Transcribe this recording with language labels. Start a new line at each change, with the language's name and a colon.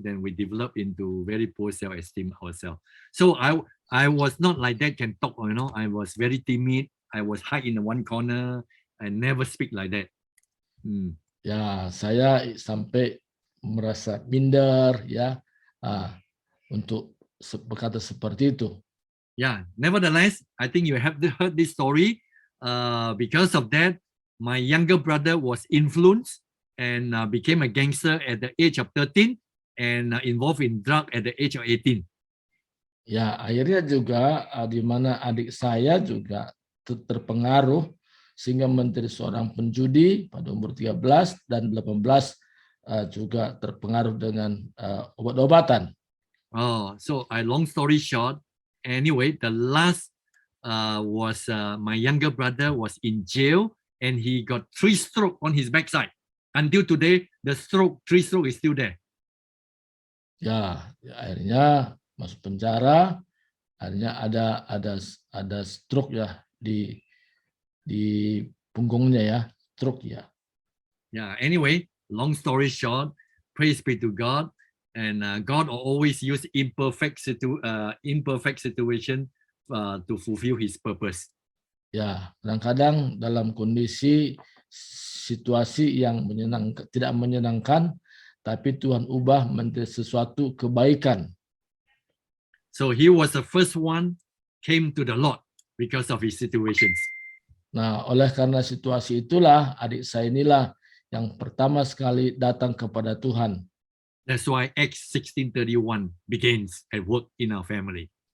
English: Then we developed into very poor self-esteem ourselves. So I was not like that. Can talk, I was very timid. I was hide in one corner. I never speak like that.
Indonesian: Ya, saya sampai merasa minder ya, untuk berkata seperti itu.
English: Yeah, nevertheless, I think you have heard this story. Because of that, my younger brother was influenced and became a gangster at the age of 13 and involved in drug at the age of 18.
Indonesian: Ya, akhirnya juga di mana adik saya juga terpengaruh sehingga menjadi seorang penjudi pada umur 13 dan 18 juga terpengaruh dengan obat-obatan.
English: So long story short, anyway, the last was my younger brother was in jail and he got 3 stroke on his backside. Until today, the 3 stroke is still there.
Indonesian: Ya, akhirnya masuk penjara, akhirnya ada stroke ya di punggungnya ya, stroke ya.
English: Yeah, anyway, long story short, praise be to God, and God always use imperfect situation to fulfill His purpose.
Indonesian: Ya, kadang-kadang dalam kondisi situasi yang tidak menyenangkan, tapi Tuhan ubah menjadi sesuatu kebaikan.
English: So he was the first one came to the Lord because of his situations.
Indonesian: Nah, oleh karena situasi itulah adik saya inilah yang pertama sekali datang kepada Tuhan.
English: That's why Acts 16:31 begins at work in our family.